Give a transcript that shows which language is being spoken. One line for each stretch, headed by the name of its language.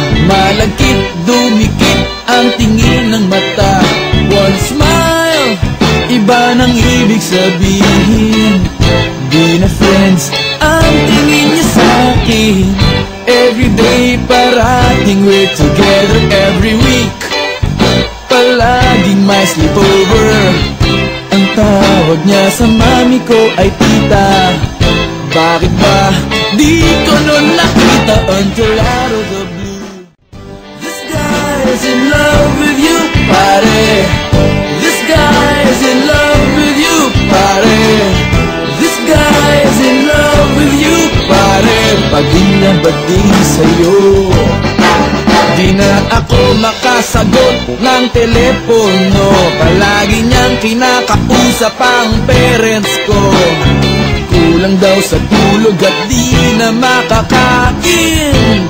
Filipino: Malagkit, dumikit ang tingin ng mata.
English: One smile,
Filipino: iba nang ibig sabihin. Di na friends ang tingin niya sa'kin.
English: Everyday
Filipino: parating
English: we're together every week.
Filipino: Palaging may sleepover. Ang tawag niya sa mami ko ay tita. Bakit ba di ko nun nakita
English: until out of the blue? This guy is in love with you, pare. This guy is in love with you, pare. This guy is in love with you, pare.
Filipino: Pag di na ba di sa'yo? Di na ako makasagot ng telepono. Palagi niyang kinakausap ang parents ko. Kulang daw sa tulog at di na makakain.